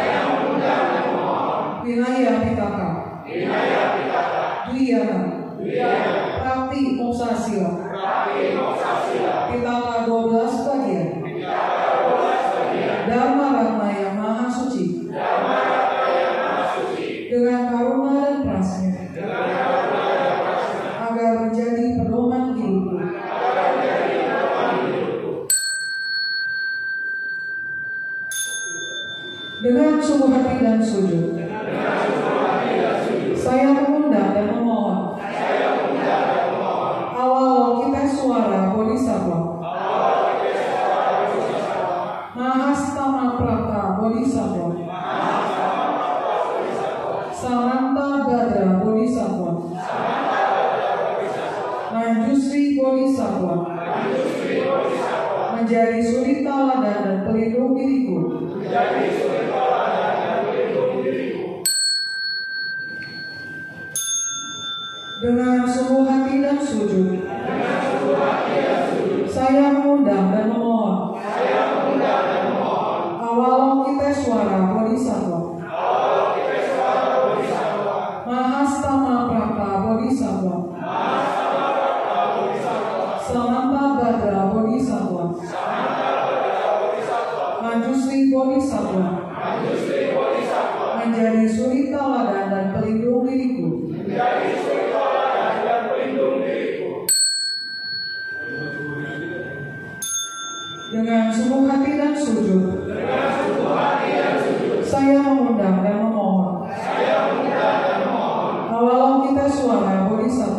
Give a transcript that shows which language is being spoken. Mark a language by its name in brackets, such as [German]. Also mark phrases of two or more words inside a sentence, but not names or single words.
[Indonesian] Winaya Pitaka, Dwiyana, Prakti Moksa Sila, Pitaka 12 bagian, Dharma Ratna yang Maha Suci, dengan karuna dan prasnya, agar menjadi pedoman hidupku. Dengan sungguh hati dan sujud, saya mengundang dan memohon Avalokiteswara Bodhisattva, Mahastama Prapta Bodhisattva, Samanta Gadra Bodhisattva, Manjusri Bodhisattva, menjadi suri teladan dan pelindung diriku. Dengan sungguh hati dan sujud, saya mengundang dan memohon Avalokiteswara Bodhisattva, Mahastama Prapta Bodhisattva, Samanta Gadra Bodhisattva, Manjusri Bodhisattva, menjadi suri teladan dan pelindung diriku. Dengan sungguh hati dan sujud, saya mengundang dan memohon Avalokiteswara Bodhisattva,